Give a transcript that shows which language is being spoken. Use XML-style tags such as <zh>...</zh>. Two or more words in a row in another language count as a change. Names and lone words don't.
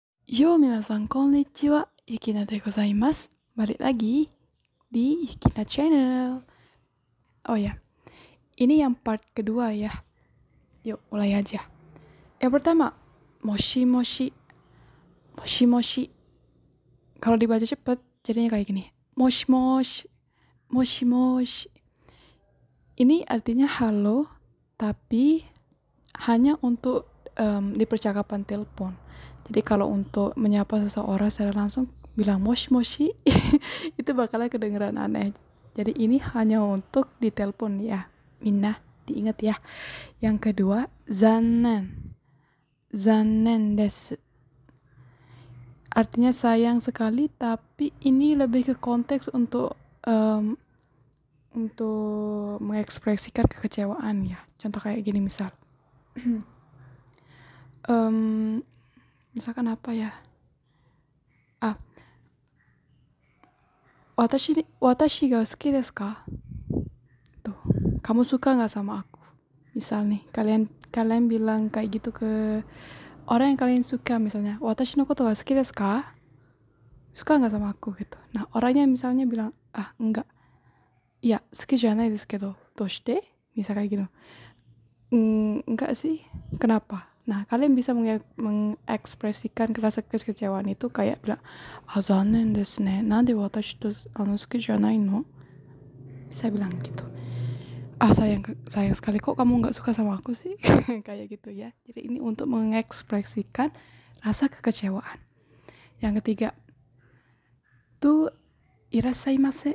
<ja>よ、皆さんこんにちは、Yukinaでございます.</ja> <id>Balik lagi di Yukina Channel. Oh ya, ini yang part kedua ya. Yuk mulai aja. Yang pertama,</id> <ja>もしもし. もしもし.</ja> <id>Kalau dibaca cepet jadinya kayak gini.</id> <ja>もしもし。もしもし.</ja> <id>Ini artinya halo, tapi hanya untuk di percakapan telepon. Jadi kalau untuk menyapa seseorang secara langsung bilang</id> <ja>もしもし</ja> <id>itu bakalan kedengeran aneh. Jadi ini hanya untuk di telepon ya. Minna diingat ya. Yang kedua, zannen.</id> <ja>残念です.</ja> <id>Artinya sayang sekali, tapi ini lebih ke konteks untuk mengekspresikan kekecewaan ya. Contoh kayak gini misal. Misalkan apa ya?</id> <ja>私が好きですか?</ja> <id>Tuh, kamu suka nggak sama aku? Misal nih, kalian bilang kayak gitu ke orang yang kalian suka misalnya.</id> <ja>私のことが好きですか?</ja> <id>Suka nggak sama aku gitu. Nah, orangnya misalnya bilang, enggak. Ya,</id> <ja>好きじゃないですけど、どうして?</ja> <id>Misal kayak gitu. Enggak sih. Kenapa? Nah, kalian bisa mengekspresikan rasa kekecewaan itu kayak bilang,</id> <ja>残念ですね. なんで私と好きじゃないの?</ja> <id>Bisa bilang gitu. Sayang sekali kok kamu nggak suka sama aku sih. Kayak gitu ya. Jadi ini untuk mengekspresikan rasa kekecewaan. Yang ketiga tuh irashaimase.</id>